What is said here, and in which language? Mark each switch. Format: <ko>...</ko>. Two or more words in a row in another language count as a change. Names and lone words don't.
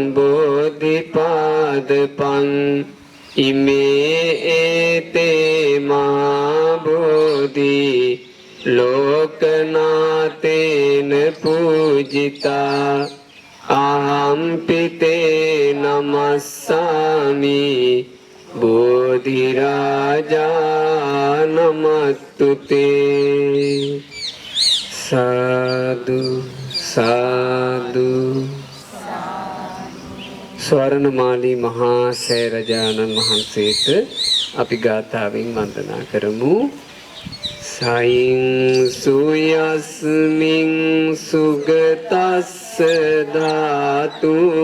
<pi>බෝධිපාදපං ඉමේ ඒතේ මහා බෝධි ලෝකනාතේන පූජිතා අහම්පිතේ නමස්සාමි බෝධිරාජා නමස්තුතේ. සාදු සාදු.</pi> <si>ස්වර්ණමාලී මහා සෑරජානන් වහන්සේට අපි ගාථාවෙන් වන්දනා කරමු.</si> <pi>සයින් සුයස්මින් සුගතස්ස ධාතු</pi>